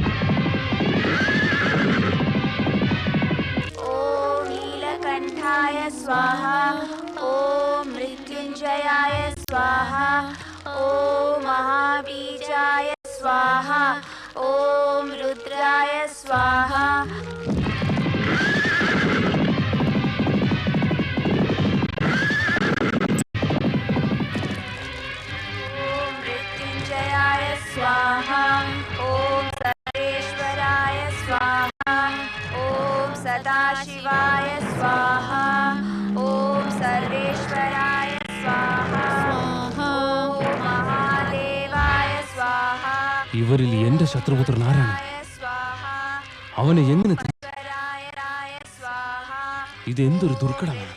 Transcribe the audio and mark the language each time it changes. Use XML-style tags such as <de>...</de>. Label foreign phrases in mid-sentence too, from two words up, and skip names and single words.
<sa>ഓം നീലകണ്ഠായ സ്വാഹ ഓം മൃത്യുഞ്ജയായ സ്വാഹ ഓം മഹാബീജായ സ്വാഹ ഓം രുദ്രായ സ്വാഹ. स्वाहा ओम सर्वेश्वराय स्वाहा ओम सदाशिवाय स्वाहा ओम सर्वेश्वराय स्वाहा ओम महादेवाय स्वाहा.</sa> <ml>ഇവരിൽ എന്റെ ശത്രുപുത്രൻ ആരാണ്? അവനെ എങ്ങനെ ഇതെന്തൊരു ദുർഘടമാണ്.</ml>